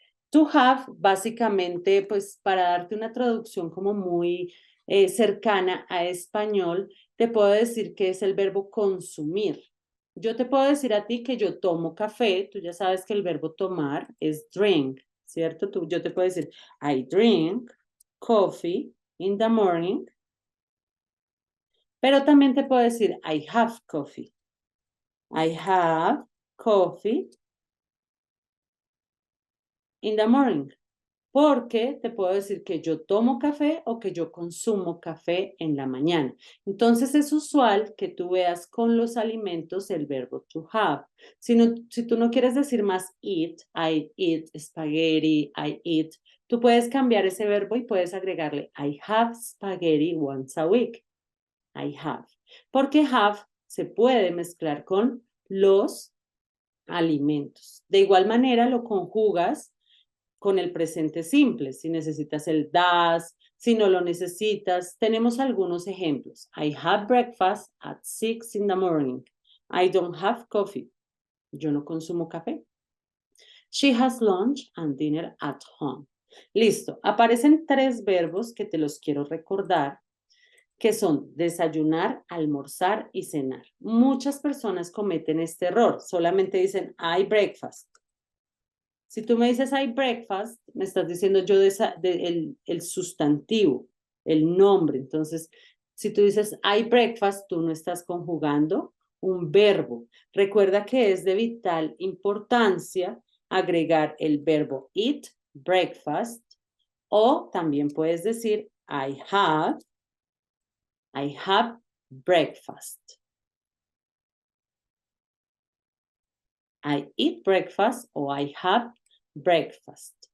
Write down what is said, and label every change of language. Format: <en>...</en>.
<es>To have, básicamente, pues para darte una traducción como muy cercana a español, te puedo decir que es el verbo consumir. Yo te puedo decir a ti que yo tomo café, tú ya sabes que el verbo tomar es drink, ¿cierto? Yo te puedo decir,</es> <en>I drink coffee in the morning,</en> <es>pero también te puedo decir,</es> <en>I have coffee. I have coffee in the morning.</en> <es>Porque te puedo decir que yo tomo café o que yo consumo café en la mañana. Entonces es usual que tú veas con los alimentos el verbo to have. Si tú no quieres decir más eat,</es> <en>I eat spaghetti, I eat,</en> <es>tú puedes cambiar ese verbo y puedes agregarle</es> <en>I have spaghetti once a week. I have.</en> <es>Porque have se puede mezclar con los alimentos. De igual manera lo conjugas con el presente simple, si necesitas el does, si no lo necesitas. Tenemos algunos ejemplos.</es> <en>I have breakfast at 6 in the morning. I don't have coffee.</en> <es>Yo no consumo café.</es> <en>She has lunch and dinner at home.</en> <es>Listo. Aparecen 3 verbos que te los quiero recordar, que son desayunar, almorzar y cenar. Muchas personas cometen este error. Solamente dicen</es> <en>I breakfast.</en> <es>Si tú me dices</es> <en>I breakfast,</en> <es>me estás diciendo yo el sustantivo, el nombre. Entonces, si tú dices</es> <en>I breakfast,</en> <es>tú no estás conjugando un verbo. Recuerda que es de vital importancia agregar el verbo eat, breakfast, o también puedes decir</es> <en>I have breakfast. I eat breakfast o I have breakfast.</en>